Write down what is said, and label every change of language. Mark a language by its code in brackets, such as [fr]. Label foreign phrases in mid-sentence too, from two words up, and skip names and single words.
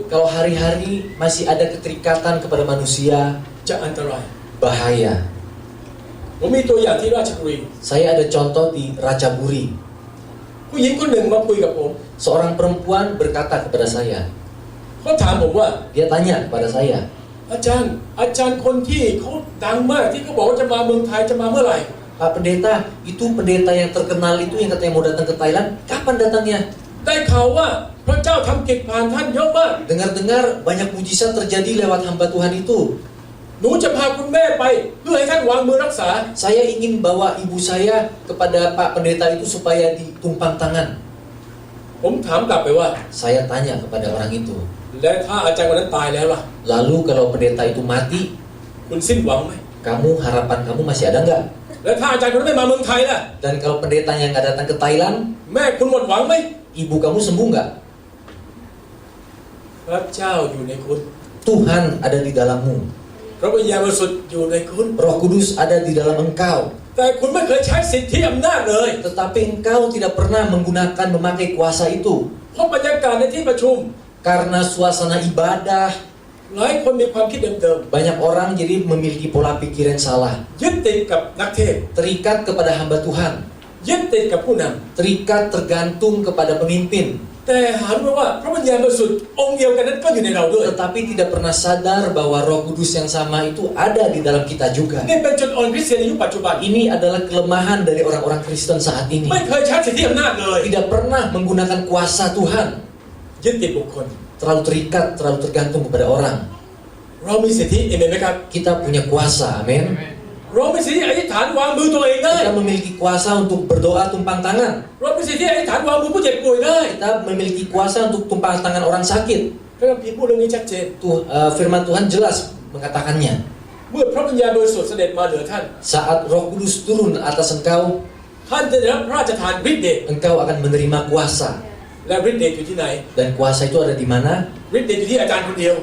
[id] Kalau hari-hari masih ada keterikatan kepada manusia, [th] จะอันตราย [id] bahaya. [th] ผมมีตัวอย่างที่ราชบุรี [id] Saya ada contoh di Racaburi. [th] ผู้หญิงคนหนึ่งมาคุยกับผม [id] Seorang perempuan berkata kepada saya, [th] เขาถามผมว่า [id] dia tanya kepada saya, [th] อาจารย์คนที่เขาดังมากที่เขาบอกว่าจะมาเมืองไทยจะมาเมื่อไหร่ [id] Pak Pendeta, itu pendeta yang terkenal itu yang katanya mau datang ke Thailand, kapan datangnya? [th] ได้ข่าวว่าพระเจ้าทำกิจผ่านท่านเยอะมาก [id] Dengar-dengar banyak mujizat terjadi lewat hamba Tuhan itu. [th] หนูจะพาคุณแม่ไปเพื่อให้ท่านวางมือรักษา [id] Saya ingin bawa ibu saya kepada Pak Pendeta itu supaya ditumpang tangan. [th] ผมถามกลับไปว่า [id] Saya tanya kepada orang itu, [th] และถ้าอาจารย์วันนั้นตายแล้วล่ะ [id] lalu kalau pendeta itu mati, [th] คุณสิ้นหวังไหม [id] harapan kamu masih ada nggak? [th] และถ้าอาจารย์คนนั้นไม่มาเมืองไทยล่ะ [id] Dan kalau pendetanya nggak datang ke Thailand, [th] แม่คุณหมดหวังไหม [id] ibu kamu sembuh nggak? [th] พระเจ้าอยู่ในคุณ [id] Tuhan ada di dalammu, [th] พระวิญญาณบริสุทธิ์อยู่ในคุณ [id] Roh Kudus ada di dalam engkau. [th] แต่คุณไม่เคยใช้สิทธิอำนาจเลย [id] Tetapi engkau tidak pernah memakai kuasa itu. [th] เพราะบรรยากาศในที่ประชุม [id] Karena suasana ibadah, [th] หลายคนมีความคิดเดิม [id] banyak orang jadi memiliki pola pikir yang salah. [th] ๆยึดติดกับนักเทศน์ [id] Terikat kepada hamba Tuhan, [th] ยึดติดกับผู้น [id] terikat tergantung kepada pemimpin. [th] ำแต่หารู้ไหมว่าพระวิญญาณบริสุทธิ์องค์เดียวกันนั้นก็อยู่ในเราด้วย [id] Tetapi tidak pernah sadar bahwa Roh Kudus yang sama itu ada di dalam kita juga. [th] นี่เป็นจุดอ่อนคริสเตียนในยุคปัจจุบัน [id] Ini adalah kelemahan dari orang-orang Kristen saat ini. [th] ไม่เคยใช้สิทธิอำนาจเลย [id] Tidak pernah menggunakan kuasa Tuhan. [th] ยึดติดบุคคล [id] Terlalu terikat, terlalu tergantung kepada orang. [th] เรามีสิทธิเอเมนไหมครับ [id] Kita punya kuasa, amin. [th] เรามีสิทธิอธิษฐานวางมือตัวเองได้ [id] Kita memiliki kuasa untuk berdoa tumpang tangan. [th] เรามีสิทธิอธิษฐานวางมือผู้เจ็บป่วยได้ [id] Kita memiliki kuasa untuk tumpang tangan orang sakit. [th] พระคัมภีร์พูดเรื่องนี้ชัดเจน [id] Firman Tuhan jelas mengatakannya. [th] เมื่อพระวิญญาณบริสุทธิ์เสด็จมาเหนือท่าน [id] Saat Roh Kudus turun atas engkau, [th] ท่านจะได้รับพระราชทานฤทธิ์เดช [id] engkau akan menerima kuasa. [th] และฤทธิ์เดชอยู่ที่ไหน [id] Dan kuasa itu ada di mana? [th] ฤทธิ์เดชอยู่ที่อาจารย์คนเดียว